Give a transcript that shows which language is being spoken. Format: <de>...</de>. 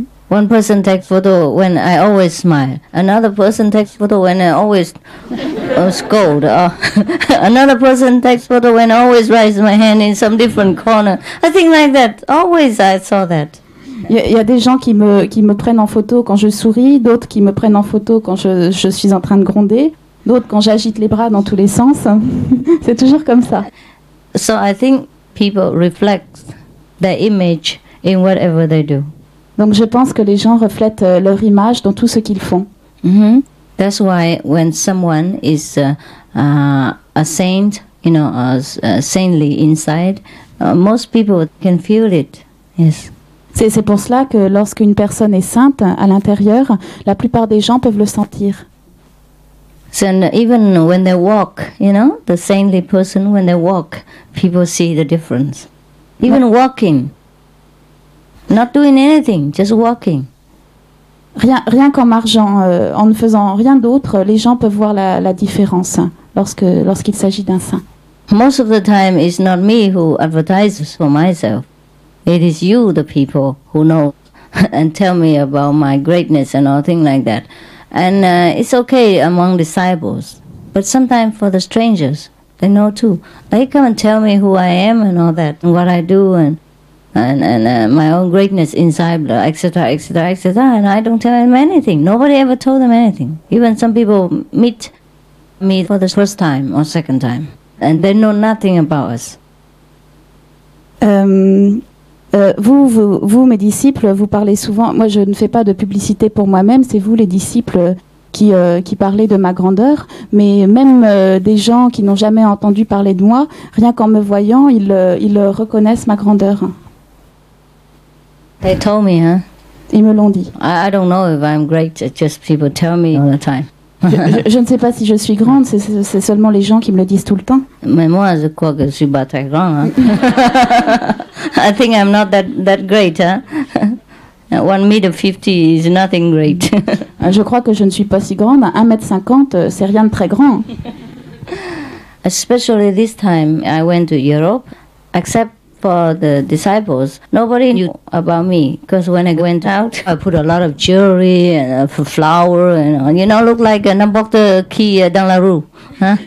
<en>One person takes photo when I always smile. Another person takes photo when I always scold. Another person takes photo when I always raise my hand in some different corner. I think like that. Always I saw that.</en> <fr>Il y a des gens qui me prennent en photo quand je souris, d'autres qui me prennent en photo quand je suis en train de gronder, d'autres quand j'agite les bras dans tous les sens. C'est toujours comme ça.</fr> <en>So I think people reflect their image in whatever they do.</en> <fr>Donc je pense que les gens reflètent leur image dans tout ce qu'ils font.</fr> <en>That's why when someone is a saint, saintly inside, most people can feel it. Yes.</en> <fr>C'est pour cela que lorsqu'une personne est sainte à l'intérieur, la plupart des gens peuvent le sentir.</fr> <en>So even when they walk, the saintly person, when they walk, people see the difference. Even walking, not doing anything, just walking.</en> <fr>Rien qu'en marchant, en ne faisant rien d'autre, les gens peuvent voir la différence lorsqu'il s'agit d'un saint.</fr> <en>Most of the time, it's not me who advertises for myself. It is you, the people, who know and tell me about my greatness and all things like that. And it's okay among disciples. But sometimes for the strangers, they know too. They come and tell me who I am and all that, and what I do, and my own greatness inside, etc., etc., etc. And I don't tell them anything. Nobody ever told them anything. Even some people meet me for the first time or second time, and they know nothing about us.</en> <fr>Vous, mes disciples, vous parlez souvent. Moi, je ne fais pas de publicité pour moi-même. C'est vous, les disciples, qui parlez de ma grandeur. Mais même des gens qui n'ont jamais entendu parler de moi, rien qu'en me voyant, ils reconnaissent ma grandeur.</fr> <en>They told me, huh?</en> <fr>Ils me l'ont dit.</fr> <en>I don't know if I'm great. It's just people tell me all the time.</en> <fr>Je ne sais pas si je suis grande, c'est seulement les gens qui me le disent tout le temps. Mais moi, je crois que je suis pas très grande. Hein?</fr> <en>I think I'm not that great. Huh? 1,50 m is nothing great.</en> <fr>Je crois que je ne suis pas si grande. 1,50 m, c'est rien de très grand.</fr> <en>Especially this time, I went to Europe, except for the disciples. Nobody knew about me, because when I went out, I put a lot of jewelry and flower, and look like</en> <fr>n'importe qui dans la rue, hein?</fr>